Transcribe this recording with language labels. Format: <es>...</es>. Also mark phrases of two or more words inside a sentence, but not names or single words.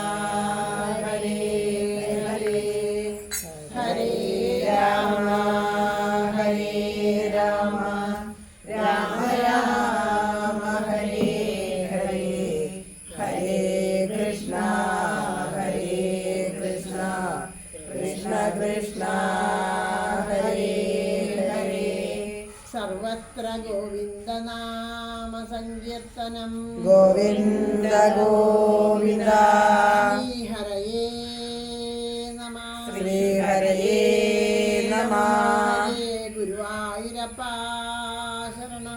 <sa>ഹരേ ഹരേ ഹരേ രാമ ഹരേ രാമ രാമ രാമ ഹരേ ഹരേ ഹരേ കൃഷ്ണ ഹരേ കൃഷ്ണ കൃഷ്ണ കൃഷ്ണ ഹരേ ഹരേ സർവത്ര ഗോവിന്ദനാമ സങ്കീർത്തനം ഗോവിന്ദ ഗോവിന്ദ ശ്രീഹരയേ നമഃ ശ്രീഹരയേ നമഃ ഹരേ ഗുരുവായൂരപ്പ ശരണം</sa>